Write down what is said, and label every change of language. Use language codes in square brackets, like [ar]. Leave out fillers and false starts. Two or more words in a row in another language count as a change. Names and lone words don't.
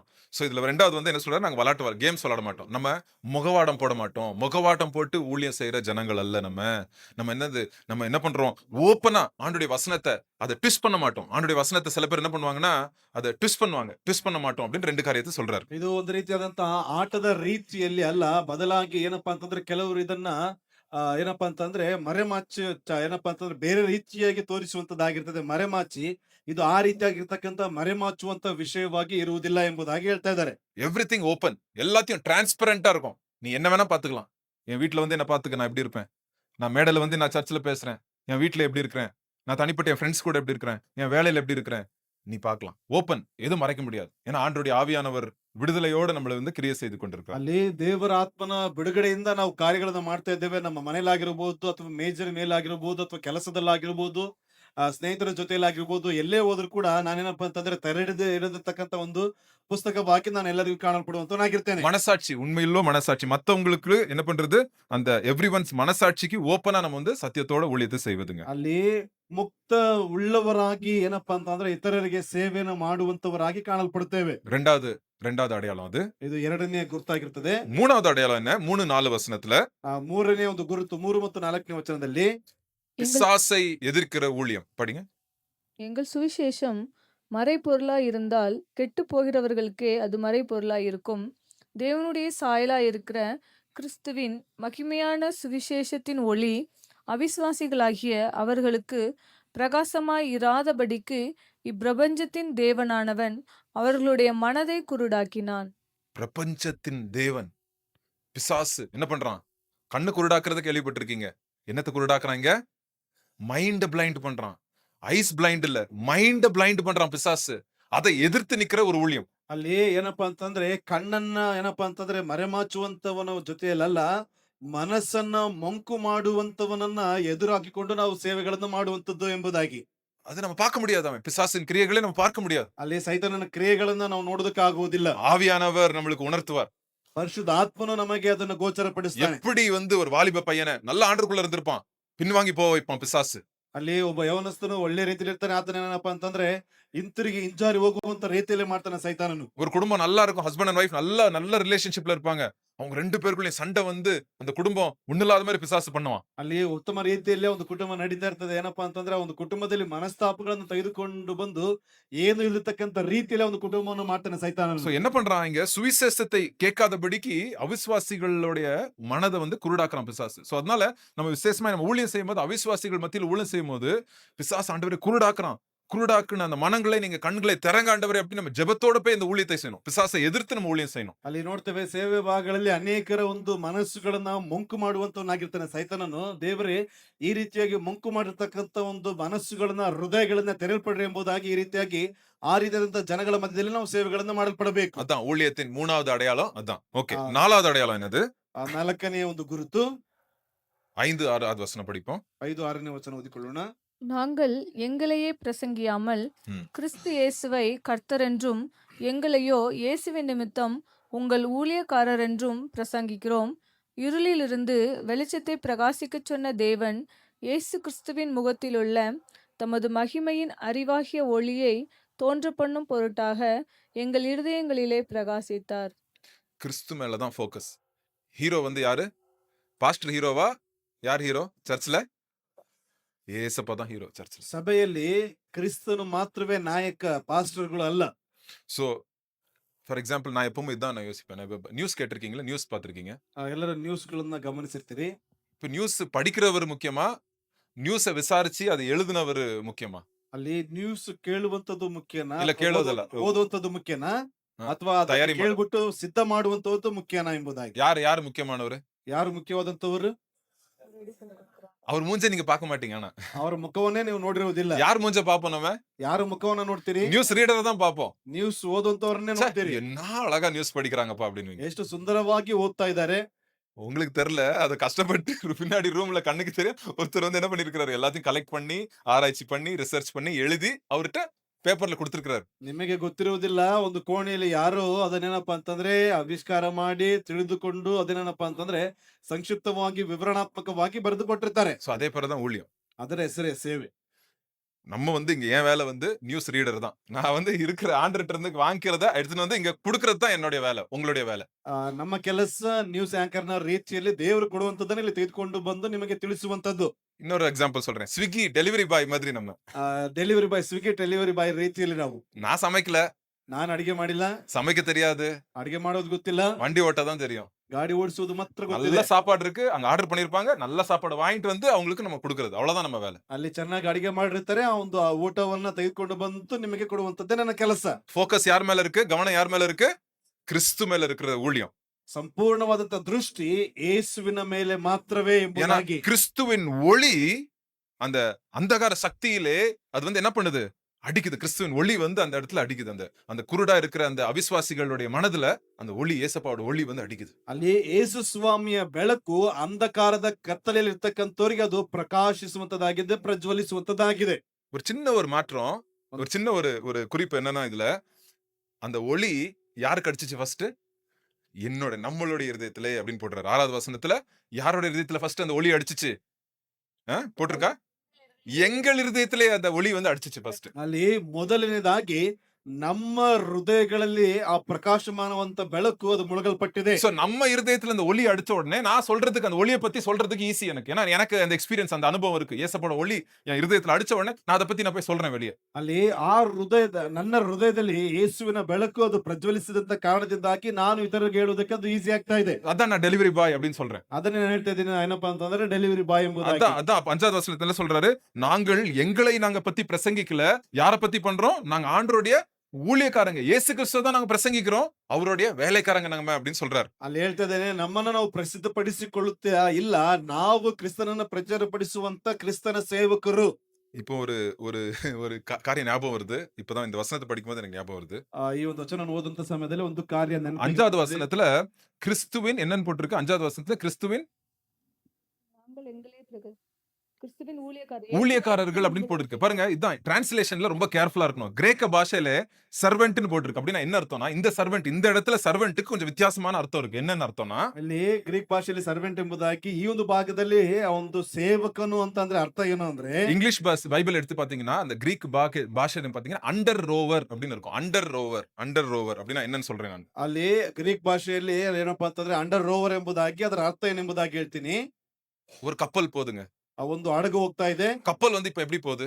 [ta] சோ இதுல ரெண்டாவது வந்து என்ன சொல்றாரு, நாங்க விளையாட்டு கேம்ஸ் விளையாட மாட்டோம், நம்ம முகவாடம் போட மாட்டோம். முகவாட்டம் போட்டு ஊழியம் செய்யற ஜனங்கள் அல்ல. நம்ம என்ன பண்றோம், ஓப்பனா ஆண்டுடைய வசனத்தை அதை ட்விஸ்ட் பண்ண மாட்டோம். ஆண்டுடைய வசனத்தை சில பேர் என்ன பண்ணுவாங்கன்னா அதை ட்விஸ்ட் பண்ண மாட்டோம் அப்படின்னு ரெண்டு காரியத்தை சொல்றாரு. [kn] ಇದು ಒಂದು ರೀತಿಯಾದಂತಹ ಆಟದ ರೀತಿಯಲ್ಲಿ ಅಲ್ಲ, ಬದಲಾಗಿ ಏನಪ್ಪಾ ಅಂತಂದ್ರೆ ಕೆಲವರು ಇದನ್ನ ಏನಪ್ಪಾ ಅಂತಂದ್ರೆ ಮರೆಮಾಚಿ ಏನಪ್ಪಾ ಅಂತಂದ್ರೆ ಬೇರೆ ರೀತಿಯಾಗಿ ತೋರಿಸುವಂತದ್ದಾಗಿರ್ತದೆ. ಮರೆಮಾಚಿ ಇದು ಆ ರೀತಿಯಾಗಿರ್ತಕ್ಕಂಥ ಮರೆಮಾಚುವಂತ ವಿಷಯವಾಗಿ ಇರುವುದಿಲ್ಲ ಎಂಬುದಾಗಿ ಹೇಳ್ತಾ ಇದ್ದಾರೆ. [en] everything open, [ta] எல்லாத்தையும் டிரான்ஸ்பரண்டா இருக்கும். நீ என்ன வேணா பாத்துக்கலாம். என் வீட்டுல வந்து என்ன பாத்துக்க, நான் எப்படி இருப்பேன், நான் மேடையில வந்து நான் சர்ச்சில் பேசுறேன், என் வீட்டுல எப்படி இருக்கிறேன், நான் தனிப்பட்ட என் ஃப்ரெண்ட்ஸ் கூட எப்படி இருக்கிறேன், என் வேலையில எப்படி இருக்கிறேன், நீ பார்க்கலாம். ஓப்பன், எதுவும் மறைக்க முடியாது. ஏன்னா ஆண்டவருடைய ஆவியானவர் விடுதலையோட நம்மளை வந்து கிரியை செய்து கொண்டிருக்கிறார். [kn] ಅಲ್ಲಿ ದೇವರ ಆತ್ಮನ ಬಿಡುಗಡೆಯಿಂದ ನಾವು ಕಾರ್ಯಗಳನ್ನ ಮಾಡ್ತಾ ಇದ್ದೇವೆ. ನಮ್ಮ ಮನೇಲಾಗಿರ್ಬೋದು ಅಥವಾ ಮೇಜರ್ ಮೇಲಾಗಿರ್ಬೋದು ಅಥವಾ ಕೆಲಸದಲ್ಲಾಗಿರ್ಬೋದು, ಸ್ನೇಹಿತರ ಜೊತೆಯಲ್ಲಾಗಿರ್ಬೋದು, ಎಲ್ಲೇ ಹೋದ್ರು ಕೂಡ ನಾನೇನಪ್ಪ ಅಂತಂದ್ರೆ ತೆರೆಡದೆ ಇರತಕ್ಕಂತ ಒಂದು [ta] புஸ்தகமாக்கி நான் எல்லாருக்கும் காணப்படுவனாகிருத்தேன். மனசாட்சி, உண்மையிலோ மனசாட்சி மத்தவங்களுக்கு என்ன பண்றது, அந்த எவ்ரிவன்ஸ் மனசாட்சிக்கு ஓப்பனா நம்ம வந்து சத்தியத்தோட ஊழியத்தை செய்வதுங்க. [kn] ಅಲ್ಲಿ ಮುಕ್ತ ಉಳ್ಳವರಾಗಿ ಏನಪ್ಪಾ ಅಂತಂದ್ರೆ ಇತರರಿಗೆ ಸೇವೆಯನ್ನು ಮಾಡುವಂತವರಾಗಿ ಕಾಣಲ್ಪಡುತ್ತೇವೆ. [ta] ரெண்டாவது அடையாளம் அது. [kn] ಇದು ಎರಡನೇ ಗುರುತಾಗಿರ್ತದೆ. [ta] மூணாவது அடையாளம் என்ன? 3-4 வசனத்துல [kn] ಮೂರನೇ ಒಂದು ಗುರುತು 3 ಮತ್ತು 4ನೇ ವಚನದಲ್ಲಿ [ta] பிசாசை எதிர்க்கிற ஊழியம் படிங்க. எங்கள் சுவிசேஷம் மறைபொருளாய் இருந்தால் கெட்டு போகிறவர்களுக்கே அது மறைபொருளாய் இருக்கும். தேவனுடைய சாயலாய் இருக்கிற கிறிஸ்துவின் மகிமையான சுவிசேஷத்தின் ஒளி அவிசுவாசிகளாகிய அவர்களுக்கு பிரகாசமாய் இராதபடிக்கு இப்பிரபஞ்சத்தின் தேவனானவன் அவர்களுடைய மனதை குருடாக்கினான். பிரபஞ்சத்தின் தேவன் பிசாசு என்ன பண்றான்? கண்ணு குருடாக்குறத கேள்விப்பட்டிருக்கீங்க. என்னத்தை குருடாக்குறாங்க? [en] mind blind [ta] பண்றான். [en] eyes blind [ta] இல்ல, [en] mind blind [ta] பண்றான் பிசாசு. அதை எதிர்த்து நிக்கிற ஒரு ஊழியம். [kn] ಅಲ್ಲಿ ಏನಪ್ಪಾ ಅಂತಂದ್ರೆ ಕಣ್ಣನ್ನ ಏನಪ್ಪಾ ಅಂತಂದ್ರೆ ಮರೆಮಾಚುವಂತವನ ಜೊತೆಯಲ್ಲ, ಮನಸ್ಸನ್ನ ಮಂಕು ಮಾಡುವಂತವನನ್ನ ಎದುರಾಕಿಕೊಂಡು ನಾವು ಸೇವೆಗಳನ್ನು ಮಾಡುವಂತದ್ದು ಎಂಬುದಾಗಿ. [ta] அது நம்ம பார்க்க முடியாது. அவன் பிசாசின் கிரியைகளை நம்ம பார்க்க முடியாது. [kn] ಅಲ್ಲಿ ಸೈತಾನನ ಕ್ರಿಯೆಗಳನ್ನ ನಾವು ನೋಡೋದಕ್ಕಾಗುವುದಿಲ್ಲ. [ta] ஆவியானவர் நம்மளுக்கு உணர்த்துவார். [kn] ಪರಿಶುದ್ಧ ಆತ್ಮನು ನಮಗೆ ಅದನ್ನು ಗೋಚರಪಡಿಸ್ತಾನೆ. [ta] எப்படி வந்து ஒரு வாலிப பையனை நல்ல ஆண்டருக்குள்ள இருந்திருப்பான், பின்வாங்கி போக வைப்பான் பிசாசு. [kn] ಅಲ್ಲಿ ಒಬ್ಬ ಯವನಸ್ಥನು ಒಳ್ಳೆ ರೀತಿಯಲ್ಲಿ ಇರ್ತಾನೆ, ಆತನ ಏನಪ್ಪಾ ಅಂತಂದ್ರೆ ಹಿಂತಿರುಗಿ ಹಿಂಜಾರಿ ಹೋಗುವಂತ ರೀತಿಯಲ್ಲಿ ಮಾಡ್ತಾನೆ ಸೈತಾನನು. [ta] ஒரு குடும்பம் நல்லா இருக்கும், [en] husband and wife [ta] நல்ல ரிலேஷன்ஷிப்ல இருப்பாங்க. அவங்க 2 பேருக்குள்ளயும் சண்டை வந்து அந்த குடும்பம் ஒண்ணில்லாத மாதிரி பிசாசு பண்ணுவான். [kn] ಅಲ್ಲಿ ಉತ್ತಮ ರೀತಿಯಲ್ಲೇ ಒಂದು ಕುಟುಂಬ ನಡೀತಾ ಇರ್ತದೆ. ಏನಪ್ಪಾ ಅಂತಂದ್ರೆ ಒಂದು ಕುಟುಂಬದಲ್ಲಿ ಮನಸ್ತಾಪಗಳನ್ನು ತೆಗೆದುಕೊಂಡು ಬಂದು ಏನು ಇಲ್ಲತಕ್ಕಂತ ರೀತಿಯಲ್ಲಿ ಒಂದು ಕುಟುಂಬವನ್ನು ಮಾಡ್ತಾನೆ [ta] சோ [kn] ಸೈತಾನನು. [ta] என்ன பண்றான் இங்க, சுவிசேஷத்தை கேட்காதபடிக்கு அவிசுவாசிகளுடைய மனதை வந்து குருடாக்குறான் பிசாசு. சோ அதனால நம்ம விசேஷமா நம்ம ஊழியம் செய்யும்போது அவிசுவாசிகள் மத்தியில் ஊழியம் செய்யும்போது பிசாசு ஆண்டவரை குருடாக்குறான். குருடாக்குன அந்த மனங்களை நீங்க கண்களை திறங்க ஆண்டவரே அப்படி நம்ம ஜெபத்தோட போய் இந்த ஊழியத்தை செய்யணும். பிசாசை எதிர்த்து நம்ம ஊழியம் செய்யணும். [kn] ಅಲ್ಲಿ ನೋಡ್ತೇವೆ ಸೇವೆ ಭಾಗಗಳಲ್ಲಿ ಅನೇಕರ ಒಂದು ಮನಸ್ಸುಗಳನ್ನ ಮಂಕು ಮಾಡುವಂತವನಾಗಿರ್ತಾನೆ ಸೈತಾನನು. ದೇವರೇ ಈ ರೀತಿಯಾಗಿ ಮಂಕು ಮಾಡಿರ್ತಕ್ಕಂತ ಒಂದು ಮನಸ್ಸುಗಳನ್ನ ಹೃದಯಗಳನ್ನ ತೆರೆಯಲ್ಪಡ್ರಿ ಎಂಬುದಾಗಿ ಈ ರೀತಿಯಾಗಿ ಆ ರೀತಿಯಾದಂತ ಜನಗಳ ಮಧ್ಯದಲ್ಲಿ ನಾವು ಸೇವೆಗಳನ್ನ ಮಾಡಲ್ಪಡಬೇಕು. [ta] அதான் ஊழியத்தின் 3வது அடையாளம் அதான். ஓகே, ஆ. 4வது அடையாளம் என்னது? [kn] ಆ ನಾಲ್ಕನೆಯ ಒಂದು ಗುರುತು [ta] 5, 6வது வசனம் படிப்போம். [kn] 5-6ನೇ ವಚನ ಓದಿಕೊಳ್ಳೋಣ. [ta] நாங்கள் எங்களையே பிரசங்கியாமல் ம். கிறிஸ்து இயேசுவை கர்த்தரென்றும் எங்களையோ இயேசுவின் நிமித்தம் உங்கள் ஊழியக்காரர் என்றும் பிரசங்கிக்கிறோம். இருளிலிருந்து வெளிச்சத்தை பிரகாசிக்கச் சொன்ன தேவன் இயேசு கிறிஸ்துவின் முகத்திலுள்ள தமது மகிமையின் அறிவாகிய ஒளியை தோன்ற பண்ணும் பொருட்டாக எங்கள் இருதயங்களிலே பிரகாசித்தார். கிறிஸ்து மேலதான் ஃபோக்கஸ். ஹீரோ வந்து யாரு? பாஸ்டர் ஹீரோவா? யார் ஹீரோ சர்ச்ல? ஏசப்பா தான் ஹீரோ சர்ச்ல. [kn] ಸಭೆಯಲ್ಲಿ ಕ್ರಿಸ್ತನು ಮಾತ್ರವೇ ನಾಯಕ, ಪಾಸ್ಟರ್ಗಳು ಅಲ್ಲ. [en] so for example [ta] நான் எப்பவுமே இதான் நான் யோசிப்பேன். இப்போ நியூஸ் கேட்டிருக்கீங்களா? நியூஸ் பார்த்துருக்கீங்க? [kn] ಎಲ್ಲರ ನ್ಯೂಸ್ಗಳನ್ನ ಗಮನಿಸಿರ್ತೀರಿ. [ta] இப்போ நியூஸ் படிக்கிறவர் முக்கியமா, நியூஸை விசாரிச்சு அதை எழுதினவர் முக்கியமா? [kn] ಅಲ್ಲಿ ನ್ಯೂಸ್ ಕೇಳುವಂತದ್ದು ಮುಖ್ಯನಾ ಇಲ್ಲ ಅಥವಾ ಕೇಳೋದಲ್ಲ. ಓದುವಂತದ್ದು ಮುಖ್ಯನಾ ಹಾ. ಅಥವಾ ಅದನ್ನ ತಯಾರಿ ಮಾಡು. ಕೇಳ್ಬಿಟ್ಟು ಸಿದ್ಧ ಮಾಡುವಂತದ್ದು ಮುಖ್ಯನಾ ಎಂಬುದಾಗಿ. [ta] யாரு முக்கியமானவர்? [kn] ಯಾರು ಮುಖ್ಯವಾದಂತವರು? [ta] அவர் மூஞ்ச நீங்க பார்க்க மாட்டீங்க. ஆனா [kn] ಅವರ ಮುಖವನ್ನೇ ನೀವು ನೋಡಿರುವುದಿಲ್ಲ. [ta] யார் மூஞ்ச பார்ப்போம் நம்ம? [kn] ಯಾರು ಮುಖವನ್ನ ನೋಡ್ತೀರಿ? [en] news reader [ta] தான் பார்ப்போம். [kn] ನ್ಯೂಸ್ ಓದುವಂತವ್ರನ್ನೇ ச்சே, ನೋಡ್ತೀರಿ. [ta] என்ன அழகா நியூஸ் படிக்கிறாங்கப்பா அப்படின்னு. [kn] ಎಷ್ಟು ಸುಂದರವಾಗಿ ಓದ್ತಾ ಇದ್ದಾರೆ. [ta] உங்களுக்கு தெரியல, அது கஷ்டப்பட்டு பின்னாடி ரூம்ல கண்ணுக்கு தெரியும் ஒருத்தர் வந்து என்ன பண்ணிருக்காரு, எல்லாத்தையும் கலெக்ட் பண்ணி ஆராய்ச்சி பண்ணி ரிசர்ச் பண்ணி எழுதி அவர்கிட்ட பேப்பர்ல கொடுத்திருக்காரு. [kn] ನಿಮಗೆ ಗೊತ್ತಿರುವುದಿಲ್ಲ, ಒಂದು ಕೋಣೆಯಲ್ಲಿ ಯಾರೋ ಅದನ್ನೇನಪ್ಪಾ ಅಂತಂದ್ರೆ ಆವಿಷ್ಕಾರ ಮಾಡಿ ತಿಳಿದುಕೊಂಡು ಅದನ್ನೇನಪ್ಪಾ ಅಂತಂದ್ರೆ ಸಂಕ್ಷಿಪ್ತವಾಗಿ ವಿವರಣಾತ್ಮಕವಾಗಿ ಬರೆದು ಕೊಟ್ಟಿರ್ತಾರೆ. [ta] சோ அதே பேர்தான் ஊழியம். [kn] ಅದರ ಹೆಸರೇ ಸೇವೆ. [ta] நம்ம வந்து இங்க என் வேலை வந்து [en] news reader [ta] தான். நான் வந்து இருக்கிற ஆண்டர்ட்ட இருந்து வாங்கிக்கிறத எடுத்துட்டு வந்து இங்க குடுக்கறது தான் என்னுடைய வேலை, உங்களுடைய வேலை. [kn] ನಮ್ಮ ಕೆಲಸ [en] news anchor [kn] ರೀತಿಯಲ್ಲಿ ದೇವರು ಕೊಡುವಂತದ್ದನ್ನ ಇಲ್ಲಿ ತೆಗೆದುಕೊಂಡು ಬಂದು ನಿಮಗೆ ತಿಳಿಸುವಂತದ್ದು. [ta] இன்னொரு எக்ஸாம்பிள் சொல்றேன். [en] Swiggy delivery boy [ta] மாதிரி நம்ம. [en] delivery boy, Swiggy delivery boy [kn] ರೀತಿಯಲ್ಲಿ ನಾವು. [ta] நான் சமைக்கல, [kn] ನಾನು ಅಡಿಗೆ ಮಾಡಿಲ್ಲ, [ta] சமைக்க தெரியாது, [kn] ಅಡಿಗೆ ಮಾಡೋದು ಗೊತ್ತಿಲ್ಲ, [ta] வண்டி ஓட்ட தான் தெரியும். [kn] ಗಾಡಿ ಓಡಿಸುವುದು ಮಾತ್ರ [ta] நல்ல [kn] ಗೊತ್ತಿದೆ. [ta] சாப்பாடு இருக்கு, அங்க ஆர்டர் பண்ணிருப்பாங்க, நல்ல சாப்பாடு வாங்கிட்டு வந்து அவங்களுக்கு நம்ம கொடுக்கறது, அவ்வளவுதான் நம்ம வேலை. [kn] ಅಲ್ಲಿ ಚೆನ್ನಾಗಿ ಅಡಿಗೆ ಮಾಡಿರ್ತಾರೆ, ಆ ಒಂದು ಊಟವನ್ನ ತೆಗೆದುಕೊಂಡು ಬಂದು ನಿಮಗೆ ಕೊಡುವಂತದ್ದೇ ನನ್ನ ಕೆಲಸ. [ta] ஃபோக்கஸ் யார் மேல இருக்கு? கவனம் யார் மேல இருக்கு? கிறிஸ்து மேல இருக்கிற ஊழியம். [kn] ಸಂಪೂರ್ಣವಾದಂತ ದೃಷ್ಟಿ ಯೇಸುವಿನ ಮೇಲೆ ಮಾತ್ರವೇ [ta] ஏன்னா [kn] ಎಂಬುದಾಗಿ. [ta] கிறிஸ்துவின் ஒளி அந்த அந்தகார சக்தியிலே அது வந்து என்ன பண்ணுது? அடிக்குது. கிறிஸ்துவின் ஒளி வந்து அந்த இடத்துல அடிக்குது. அந்த அந்த குருடா இருக்கிற அந்த அவிசுவாசிகளுடைய மனதுல அந்த ஒளி, ஏசப்பாவோட ஒளி வந்து அடிக்குது. [kn] ಅಲ್ಲಿ ಯೇಸು ಸ್ವಾಮಿಯ ಬೆಳಕು ಅಂಧಕಾರದ ಕತ್ತಲೆಯಲ್ಲಿ ಇರ್ತಕ್ಕಂಥವ್ರಿಗೆ ಅದು ಪ್ರಕಾಶಿಸುವಂತದ್ದಾಗಿದೆ, ಪ್ರಜ್ವಲಿಸುವಂತದ್ದಾಗಿದೆ. [ta] ஒரு சின்ன ஒரு மாற்றம், ஒரு சின்ன ஒரு ஒரு குறிப்பு என்னன்னா இதுல, அந்த ஒளி யாருக்கு அடிச்சுச்சு ஃபர்ஸ்ட்? நம்மளுடைய இருதயத்திலே அப்படின்னு போட்டுறாரு. 6வது வசனத்துல யாரோட இருதயத்துல ஃபர்ஸ்ட் அந்த ஒளி அடிச்சுச்சு? போட்டிருக்கா? எங்கள் இருதயத்திலே அந்த ஒளி வந்து அடிச்சுச்சு ஃபர்ஸ்ட். [kn] ಅಲ್ಲಿ ಮೊದಲನೇದಾಗಿ ನಮ್ಮ ಹೃದಯಗಳಲ್ಲಿ ಆ ಪ್ರಕಾಶಮಾನವಂತ ಬೆಳಕು ಅದು ಮುಳುಗಲ್ಪಟ್ಟಿದೆ. [ta] சோ நம்ம இருதயத்துல அந்த ஒளி அடிச்ச உடனே நான் சொல்றதுக்கு, அந்த ஒளியை பத்தி சொல்றதுக்கு ஈஸி எனக்கு. ஏன்னா எனக்கு அந்த எக்ஸ்பீரியன்ஸ், அந்த அனுபவம் இருக்கு. ஏசப்போட ஒளி என் இருதயத்துல அடிச்ச உடனே நான் அதை பத்தி நான் போய் சொல்றேன் வெளியே. [kn] ಅಲ್ಲಿ ಆ ನನ್ನ ಹೃದಯದಲ್ಲಿ ಯೇಸುವಿನ ಬೆಳಕು ಅದು ಪ್ರಜ್ವಲಿಸಿದಂತ ಕಾರಣದಿಂದಾಗಿ ನಾನು ಇತರರಿಗೆ ಹೇಳುವುದಕ್ಕೆ ಅದು ಈಸಿ ಆಗ್ತಾ ಇದೆ. [ta] அதான் நான் [en] delivery boy [ta] அப்படின்னு சொல்றேன். [kn] ಅದನ್ನ ನಾನು ಹೇಳ್ತಾ ಇದ್ದೀನಿ, ಏನಪ್ಪಾ ಅಂತಂದ್ರೆ [en] delivery boy [kn] ಎಂಬುದಾಗಿ. [ta] அதான் 5வது வசனத்துல சொல்றாரு, நாங்கள் எங்களை நாங்க பத்தி பிரசங்கிக்கல. யார பத்தி பண்றோம்? நாங்க ஆண்டவருடைய ஊழியக்காரங்க, இயேசு கிறிஸ்துவை தான் நாங்க பிரசங்கிக்கிறோம், அவருடைய வேலைக்காரங்க நாங்க அப்படின்னு சொல்றாரு. [kn] ಅಲ್ಲಿ ಹೇಳ್ತಾ ಇದ್ದೇನೆ, ನಮ್ಮನ್ನ ನಾವು ಪ್ರಸಿದ್ಧಪಡಿಸಿಕೊಳ್ಳುತ್ತಾ ಇಲ್ಲ, ನಾವು ಕ್ರಿಸ್ತನನ್ನ ಪ್ರಚಾರಪಡಿಸುವಂತ ಕ್ರಿಸ್ತನ ಸೇವಕರು. [ta] இப்போ ஒரு ஒரு ஒரு காரியம் ஞாபகம் வருது. இப்பதான் இந்த வசனத்தை படிக்கும்போது எனக்கு ஞாபகம் வருது. [kn] ಈ ಒಂದು ವಚನ ಓದುವಂತ ಸಮಯದಲ್ಲಿ ಒಂದು ಕಾರ್ಯ [ta] 5வது வசனத்துல கிறிஸ்துவின் என்னன்னு போட்டிருக்கு? 5வது வசனத்துல கிறிஸ்துவின் நாங்கள் எங்களே கிறிஸ்துவின் ஊழியக்காரர் ஊழியக்காரர்கள் அப்படின்னு போட்டிருக்கு பாருங்க. இதான் டிரான்ஸ்லேஷன்ல ரொம்ப கேர்ஃபுல்லா இருக்கணும். கிரேக்க பாஷையில சர்வென்ட்னு போட்டிருக்கு. அப்படின்னா என்ன அர்த்தம்னா, இந்த சர்வென்ட் இந்த இடத்துல சர்வென்ட்க்கு கொஞ்சம் வித்தியாசமான அர்த்தம் இருக்கு. என்னன்னு ಅರ್ಥம்னா, [kn] ಅಲ್ಲಿ ಗ್ರೀಕ್ ಭಾಷೆಯಲ್ಲಿ ಸರ್ವೆಂಟ್ ಎಂಬುದಾಗಿ ಈ ಒಂದು ಭಾಗದಲ್ಲಿ ಆ ಒಂದು ಸೇವಕನು ಅಂತಂದ್ರೆ ಅರ್ಥ ಏನು ಅಂದ್ರೆ [en] English Bible [ta] எடுத்து பாத்தீங்கன்னா, அந்த கிரீக் பாஷை பாத்தீங்கன்னா [en] under rower [ta] அப்படின்னு இருக்கும். [en] under rower [ta] அப்படின்னா என்னன்னு சொல்றேன் நான். [kn] ಅಲ್ಲಿ ಗ್ರೀಕ್ ಭಾಷೆಯಲ್ಲಿ ಏನಪ್ಪಾ ಅಂತಂದ್ರೆ [en] under rower [kn] ಎಂಬುದಾಗಿ ಅದರ ಅರ್ಥ ಏನೆಂಬುದಾಗಿ ಹೇಳ್ತೀನಿ. [ta] ஒரு கப்பல் போதுங்க. [kn] ಆ ಒಂದು ಹಡಗು ಹೋಗ್ತಾ ಇದೆ. [ta] கப்பல் வந்து இப்ப எப்படி போகுது?